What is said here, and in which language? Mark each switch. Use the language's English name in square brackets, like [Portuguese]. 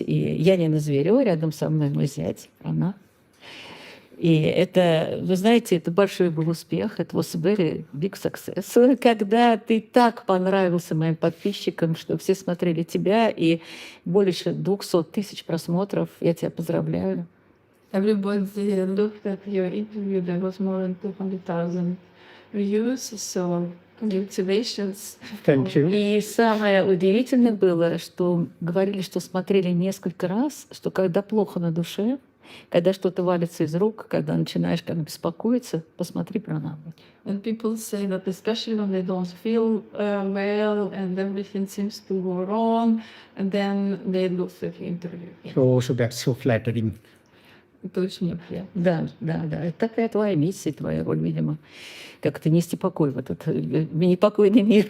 [Russian] И я Нина Зверева, рядом со мной мой зять, она. И это, вы знаете, это большой был успех, это [English] was a very big success, [Russian] когда ты так понравился моим подписчикам, что все смотрели тебя, и больше 200 тысяч просмотров. Я тебя поздравляю. [English] Everybody looked at your interview. There was more than 200,000 views. So congratulations. Thank you. [Russian] И самое удивительное было, что говорили, что смотрели несколько раз, что когда плохо на душе, когда что-то валится из рук, когда начинаешь как беспокоиться, посмотри Пранабом. [English] And people say that especially when they don't feel well and everything seems to go wrong, and then they look at the interview. So that's so flattering. [Russian] Это очень приятно. Да. Это такая твоя миссия, твоя роль, видимо. Как-то нести покой в этот непокойный мир.